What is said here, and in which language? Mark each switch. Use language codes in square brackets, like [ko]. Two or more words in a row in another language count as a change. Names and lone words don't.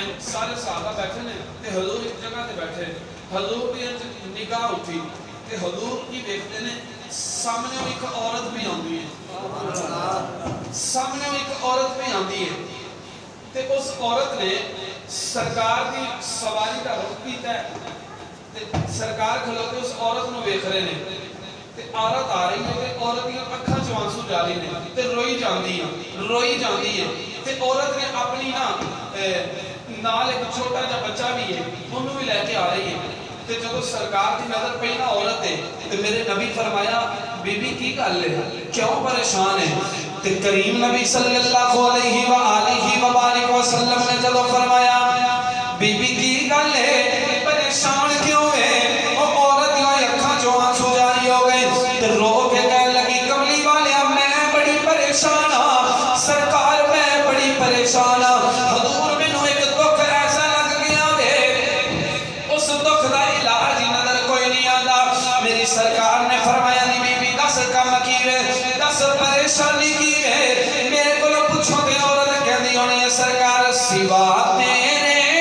[pa] سارے صحابہ بیٹھے نے تے حضور ایک جگہ تے بیٹھے حضور کی نگاہ اٹھی تے حضور کی دیکھتے نے سامنے ایک عورت بھی آندی ہے سامنے ایک عورت بھی آندی ہے تے اس عورت نے سرکار کی سواری کا رخ کیتا ہے تے سرکار کھلوتے اس عورت نو ویکھ رہے نے تے عورت آ رہی ہے تے عورت دی اکھاں چوں آنسو جاری نے تے روئی جاندی ہے تے عورت نے اپنی نال ایک چھوٹا جا بچہ بھی ہے انہوں بھی لے کے آ رہی ہے تے جب سرکار دی نظر پئی نا عورت ہے تے میرے نبی فرمایا بی بی کی گل ہے کیوں پریشان ہے تے کریم نبی صلی [ar] اللہ علیہ وآلہ وبارک وسلم [pa] نے جب فرمایا بی بی کی گل ہے پریشان کیوں ہے اور عورت دی اکھاں چوں آنسو جاری ہو گئے تے رو کے کہنے لگی کملی والیا میں بڑی پریشان ہاں سرکار میں بڑی پریشان ہاں حضور مینوں ایک دکھ ایسا لگ گیا ہے اس دکھ دا علاج نظر کوئی نہیں آندا میری سرکار نے فرمایا نہیں بی بی دس کم کی ہے دس پریشانی کی ہے میرے کو پوچھو تے عورت کہندی ہونی ہے سرکار سوا تیرے